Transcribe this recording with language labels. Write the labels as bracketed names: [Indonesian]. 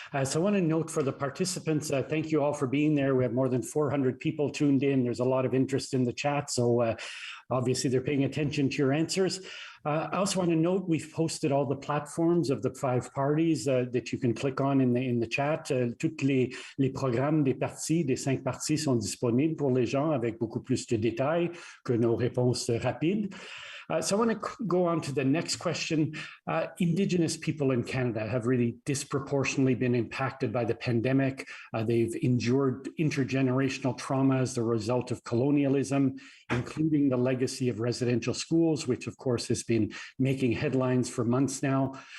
[English] So I want to note for the participants, thank you all for being there. We have more than 400 people tuned in. There's a lot of interest in the chat, so obviously they're paying attention to your answers. I also want to note we've posted all the platforms of the 5 parties that you can click on in the chat. [French] Tous les programmes des partis, des 5 partis sont disponibles pour les gens avec beaucoup plus de détails que nos réponses rapides. [English] So I want to go on to the next question. Indigenous people in Canada have really disproportionately been impacted by the pandemic. They've endured intergenerational trauma as the result of colonialism, including the legacy of residential schools, which of course has been making headlines for months now.